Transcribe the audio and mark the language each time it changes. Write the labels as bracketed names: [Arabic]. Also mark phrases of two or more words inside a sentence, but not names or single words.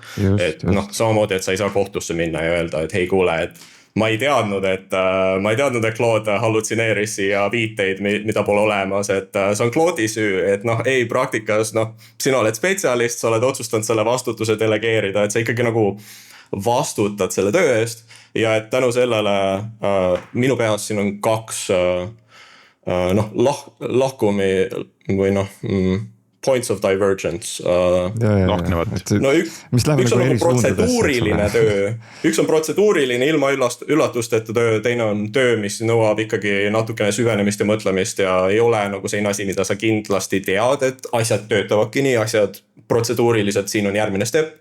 [Estonian] Et noh, samamoodi, et sa ei saa kohtusse minna ja öelda, et hei kuule, et ma ei teadnud, et Claude hallutsineeris siia viiteid, mida pole olemas, et see on Claude'i süü, et noh, ei praktikas, noh, sina oled spetsialist, sa oled otsustanud selle vastutuse delegeerida, et sa ikkagi nagu vastutad selle töö eest ja et tänu sellele minu peas siin on kaks lahkumi või [English] points of divergence. [Estonian] No üks on nagu protseduuriline töö, üks on protseduuriline ilma üllatusteta töö, teine on töö, mis nõuab ikkagi natukene süvenemist ja mõtlemist ja ei ole nagu selline asi, mida sa kindlasti tead, et asjad töötavadki nii, asjad protseduuriliselt, siin on järgmine step.